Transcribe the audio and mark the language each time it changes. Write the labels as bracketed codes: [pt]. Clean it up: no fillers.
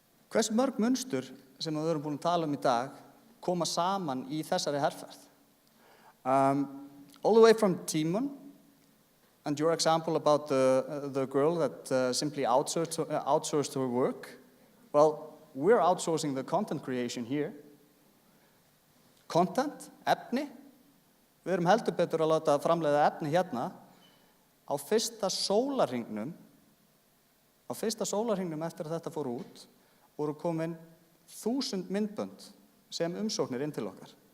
[is] Hversu mörg munstur sem við erum búin að tala í dag koma saman í þessari herferð? [en] All the way from Tímon, and your example about the girl that simply outsourced her work. Well, we're outsourcing the content creation here. Content, efni. [is] Við erum heldur betur að láta framleiða efni hérna. Á fyrsta sólarhringnum eftir að þetta fór út, voru komin 1000 myndbönd sem umsóknir inn til okkar.